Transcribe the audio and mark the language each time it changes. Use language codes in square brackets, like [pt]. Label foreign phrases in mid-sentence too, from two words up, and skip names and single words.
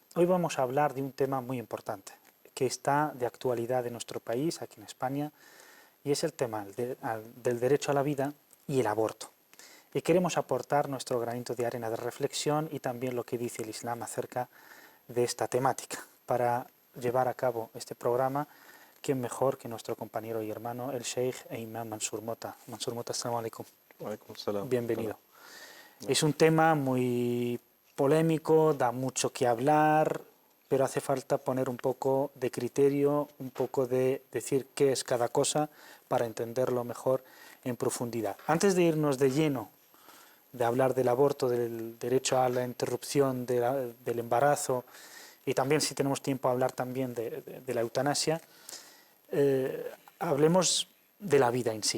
[es] Hoy vamos a hablar de un tema muy importante, que está de actualidad en nuestro país, aquí en España, y es el tema del derecho a la vida y el aborto. Y queremos aportar nuestro granito de arena de reflexión y también lo que dice el Islam acerca de esta temática. Para llevar a cabo este programa, ¿quién mejor que nuestro compañero y hermano, el Sheikh e Imam Mansur Mota? Mansur Mota, [ar] السلام عليكم. [es] Bienvenido. Es un tema muy polémico, da mucho que hablar, pero hace falta poner un poco de criterio, un poco de decir qué es cada cosa para entenderlo mejor en profundidad. Antes de irnos de lleno, de hablar del aborto, del derecho a la interrupción del embarazo, y también, si tenemos tiempo, hablar también de la eutanasia, hablemos de la vida en sí.